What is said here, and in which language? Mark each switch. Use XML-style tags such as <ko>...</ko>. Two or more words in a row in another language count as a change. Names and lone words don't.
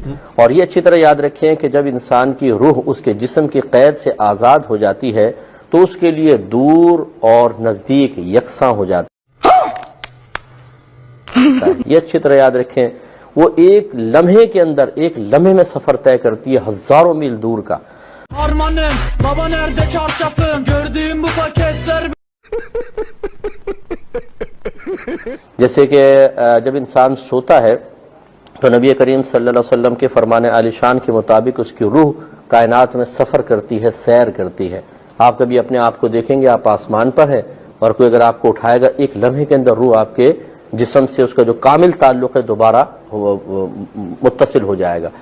<ur>اور یہ اچھی طرح یاد رکھیں کہ جب انسان کی روح اس کے جسم کی قید سے آزاد ہو جاتی ہے تو اس کے لیے دور اور نزدیک یکساں ہو جاتا ہے. یہ اچھی طرح یاد رکھیں، وہ ایک لمحے کے اندر، ایک لمحے میں سفر طے کرتی ہے ہزاروں میل دور کا.</ur> <tr>Armanım, baba nerede çarşafın? Gördüğüm bu paketler.</tr> <ur>جیسے کہ جب انسان سوتا ہے تو نبی کریم</ur> <ar>صلی اللہ علیہ وسلم</ar> <ur>کے فرمان عالی شان کے مطابق اس کی روح کائنات میں سفر کرتی ہے، سیر کرتی ہے. آپ کبھی اپنے آپ کو دیکھیں گے، آپ آسمان پر ہیں اور کوئی اگر آپ کو اٹھائے گا، ایک لمحے کے اندر روح آپ کے جسم سے اس کا جو کامل تعلق ہے دوبارہ متصل ہو جائے گا.</ur>